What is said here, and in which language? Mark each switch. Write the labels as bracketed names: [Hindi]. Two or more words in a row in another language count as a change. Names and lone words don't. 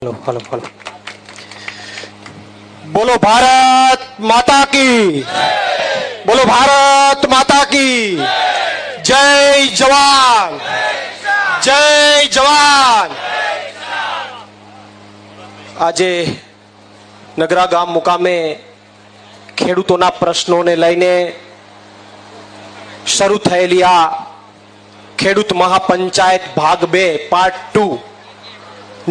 [Hindi] हेलो हेलो हेलो बोलो भारत माता की, बोलो भारत माता की जय जवान, जय जवान। [Gujarati] આજે નગરા ગામ મુકામે ખેડૂતોના પ્રશ્નોને લઈને શરૂ થયેલી આ ખેડૂત મહાપંચાયત ભાગ 2 પાર્ટ 2 ની